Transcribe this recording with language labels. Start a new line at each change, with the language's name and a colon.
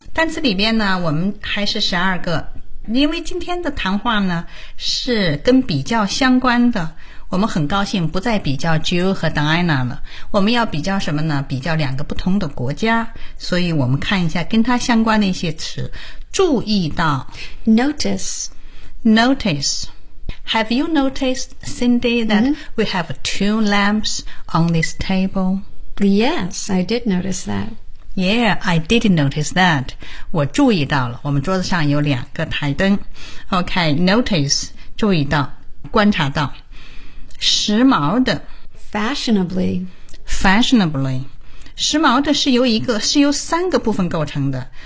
Chinese: 单词里边呢，我们还是12个，因为今天的谈话呢是跟比较相关的。我们很高兴不再比较 Jill 和 Diana 了，我们要比较什么呢？比较两个不同的国家，所以我们看一下跟它相关的一些词。注意到
English: Notice. Have you noticed, Cindy, that、mm-hmm. we have two lamps on this table? Yes, I did notice that. Yeah, I didn't notice that.
Chinese: 我注意到了，我们桌子上有两个台灯。
English: OK, notice,
Chinese: 注意到，观察到。时髦的。
English: Fashionably. Fashionably.
Chinese: 时髦的是由一个，是由三个部分构成的。